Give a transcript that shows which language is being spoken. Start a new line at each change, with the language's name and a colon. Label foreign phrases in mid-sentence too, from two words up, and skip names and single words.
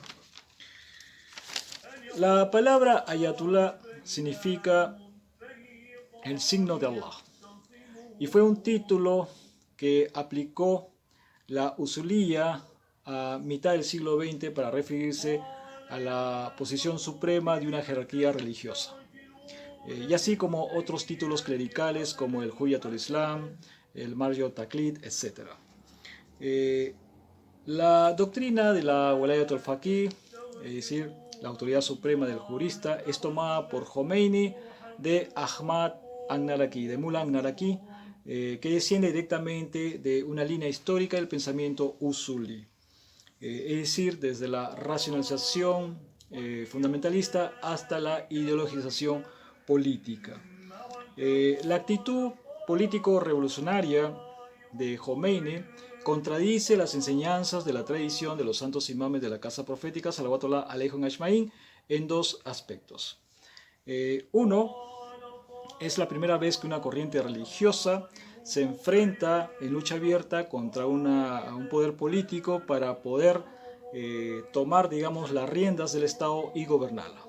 Spanish: La palabra Ayatollah significa el signo de Allah y fue un título que aplicó la usuliyya a mitad del siglo XX para referirse a la posición suprema de una jerarquía religiosa, y así como otros títulos clericales como el
Arabic: حجة الإسلام,
Spanish: el
Arabic: مرجع التقليد,
Spanish: etc. La doctrina de la
Arabic: ولاية الفقيه,
Spanish: es decir, la autoridad suprema del jurista, es tomada por Khomeini de Ahmad an-Naraki, de Mullah an-Naraki, que desciende directamente de una línea histórica del pensamiento usuli, es decir, desde la racionalización fundamentalista hasta la ideologización política. La actitud político-revolucionaria de Khomeini contradice las enseñanzas de la tradición de los santos imames de la casa profética,
Arabic: صلوات الله عليهم أجمعين,
Spanish: en dos aspectos. Uno, es la primera vez que una corriente religiosa se enfrenta en lucha abierta contra un poder político para poder tomar, digamos, las riendas del Estado y gobernarla.